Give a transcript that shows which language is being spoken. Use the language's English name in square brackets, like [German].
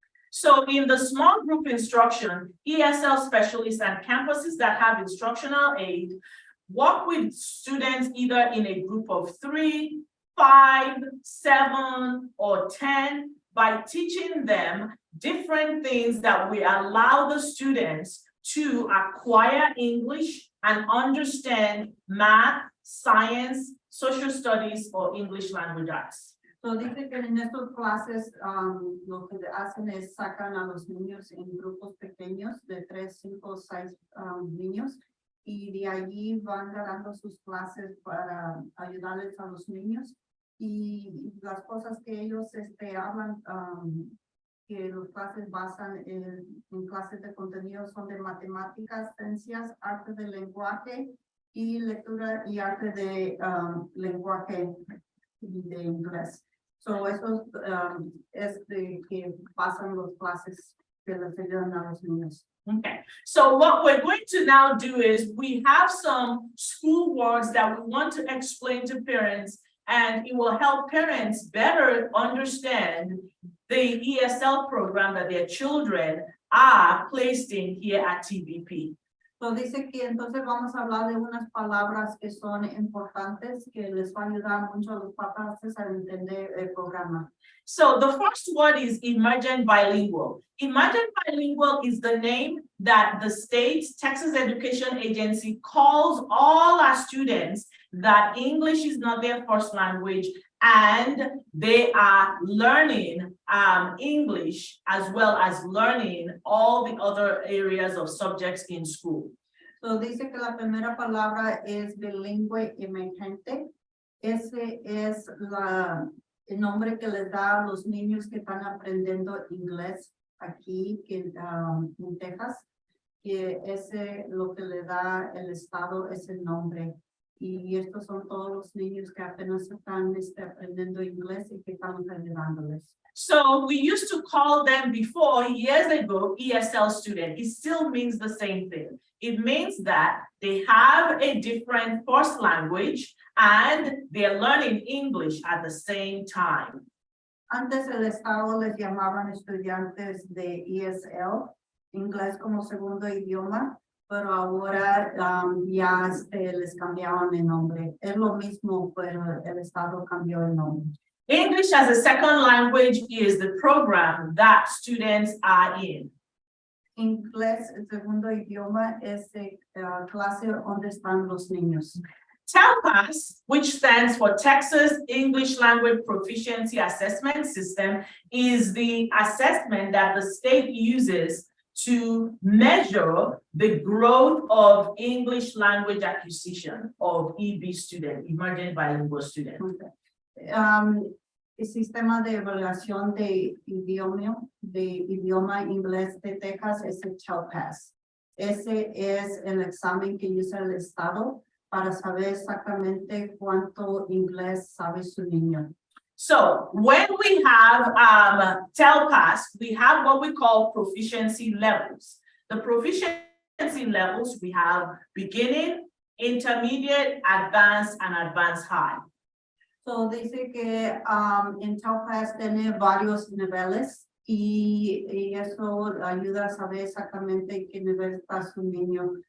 [English] So in the small group instruction, ESL specialists and campuses that have instructional aid work with students either in a group of 3, 5, 7, or 10 by teaching them different things that will allow the students to acquire English and understand math, science, social studies, or English language arts. [Spanish] So dice que en estas clases lo que hacen es sacan a los niños en grupos pequeños de 3, 5, 6 niños y de allí van ganando sus clases para ayudarles a los niños y las cosas que ellos hablan que las clases basan en clases de contenido son de matemáticas, ciencias, arte del lenguaje y lectura y arte de lenguaje de inglés. So eso es de que pasan las clases que les ayudan a los niños. [English] Okay, so what we're going to now do is we have some school words that we want to explain to parents, and it will help parents better understand the ESL program that their children are placed in here at TBP. [Spanish] So dice que entonces vamos a hablar de unas palabras que son importantes que les va a ayudar mucho a los papás a entender el programa. [English] So the first word is emergent bilingual. Emergent bilingual is the name that the state Texas Education Agency calls all our students that English is not their first language and they are learning English as well as learning all the other areas of subjects in school. [Spanish] So dice que la primera palabra es bilingüe emergente. Ese es el nombre que les da a los niños que están aprendiendo inglés aquí en Texas, que ese lo que le da el estado es el nombre. Y estos son todos los niños que apenas están aprendiendo inglés y que estamos ayudándoles. [English] So we used to call them before, years ago, ESL student. It still means the same thing. It means that they have a different first language and they're learning English at the same time. [Spanish] Antes el estado les llamaban estudiantes de ESL, inglés como segundo idioma, pero ahora ya les cambiaron el nombre. Es lo mismo, pero el estado cambió el nombre. [English] English as a second language is the program that students are in. [Spanish] Inglés, el segundo idioma, es clase donde están los niños. [English] TELPAS, which stands for Texas English Language Proficiency Assessment System, is the assessment that the state uses to measure the growth of English language acquisition of EB student, emerging bilingual student. [Spanish] El sistema de evaluación de idioma inglés de Texas es el TELPAS. Ese es el examen que usa el estado para saber exactamente cuánto inglés sabe su niño. [English] So when we have TELPAS, we have what we call proficiency levels. The proficiency levels, we have beginning, intermediate, advanced, and advanced high. [Spanish] So dice que en TELPAS tiene varios niveles y eso ayuda a saber exactamente qué nivel está su niño.